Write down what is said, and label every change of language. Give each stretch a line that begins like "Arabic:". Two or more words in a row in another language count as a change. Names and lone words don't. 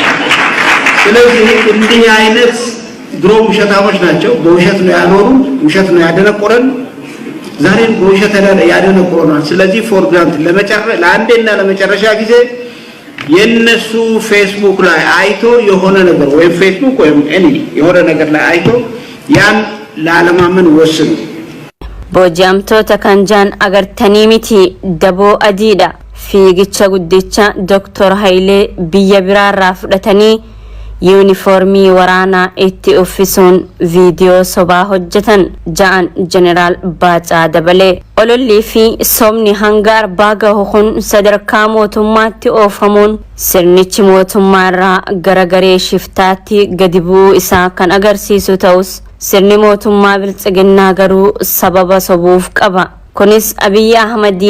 Amharic: ስለዚህ እንዲህ አይነት ድሮ ውሸታሞች ናቸው በውሸት ነው ያኖሩ ውሸት ነው ያደነቆረን ዛሬም በውሸት ያደነቆረናል ስለዚህ
English: for granted
Amharic: ለአንዴና ለመጨረሻ ጊዜ የነሱ ፌስቡክ ላይ አይቶ የሆነ ነገር ወይ ፌስቡክ ወይ ኤኒ የሆነ ነገር ላይ አይቶ ያን ለዓለማመን ወስኑ
Oromo: boojamtoota kanjaan agartanii miti daboo adiidha fiigicha guddicha Dr. Hayilee biyya biraarraa fudhatanii yuunifoormii waraanaa itti uffisuun viidiyoo sobaa hojjetan ja'an Jeneraal Baacaa Dabalee olollii fi sobni hanga arbaa gahu kun sadarkaa mootummaatti oofamuun sirnichi mootummaarraa gara garee shiftaatti gadi bu'uu isaa kan agarsiisu ta'us sirni mootummaa biltsiginnaa garuu sababa sobuuf qaba kunis Abiyyi Ahmadii